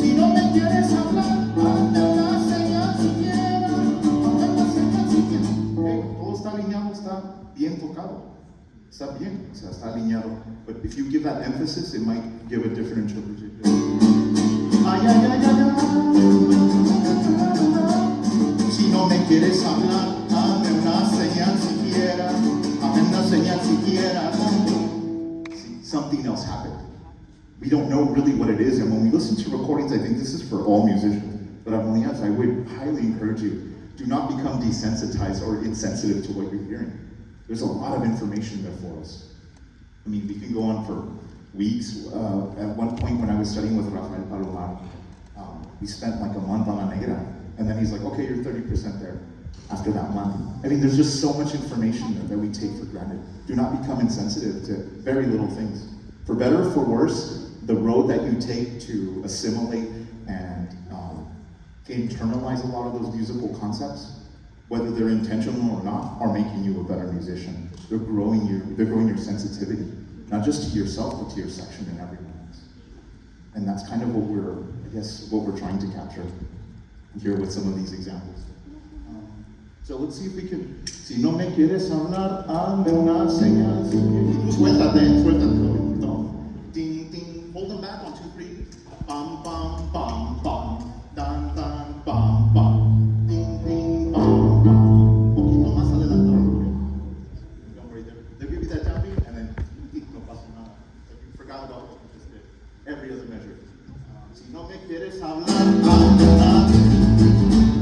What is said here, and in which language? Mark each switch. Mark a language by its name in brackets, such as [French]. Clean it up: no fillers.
[Spanish] Si no me quieres hablar, hazme una señal siquiera, hazme una señal siquiera. Okay, todo está alineado, está bien tocado. Está bien, o sea, está alineado. [English] But if you give that emphasis, it might give a different interpretation. Ay, ay, ay, ay, ay. [Spanish] Si no me quieres hablar, hazme una señal siquiera, hazme una señal siquiera. [English] See, something else happened. We don't know really what it is, and when we listen to recordings, I think this is for all musicians, but I would highly encourage you, do not become desensitized or insensitive to what you're hearing. There's a lot of information there for us. I mean, we can go on for weeks. At one point when I was studying with Rafael Palomar, we spent like a month on La Negra. And then he's like, okay, you're 30% there after that month. I mean, there's just so much information that we take for granted. Do not become insensitive to very little things. For better or for worse, the road that you take to assimilate and internalize a lot of those musical concepts, whether they're intentional or not, are making you a better musician. They're growing your sensitivity, not just to yourself, but to your section and everyone else. And that's kind of what we're trying to capture here with some of these examples. So let's see if we can. [Spanish] Si no me quieres hablar, hazme una señal. Suéltate. [English] No. Ding, ding. Hold them back. 1, 2, 3. Bam, bam, bam, bam. Dan, dan, bam, bam. Ding, ding, bam, bam. [Spanish] Un poquito más adelantado. [English] Don't worry. They'll give you that downbeat, and then [Spanish] no pasa nada. [English] Like you forgot about what you just did. Every other measure. [Spanish] Si no me quieres hablar, hazme una.